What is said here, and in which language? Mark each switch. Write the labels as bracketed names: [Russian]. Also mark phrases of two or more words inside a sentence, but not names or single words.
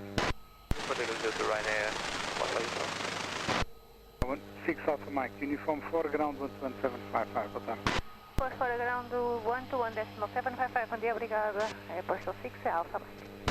[English] Ryanair, 6 Alpha Mike, uniform 4, ground 11755, [Portuguese] boa tarde. [English] 4 for ground 121.755, [Portuguese] bom dia, obrigada. Aeroporto 6 Alpha Mike.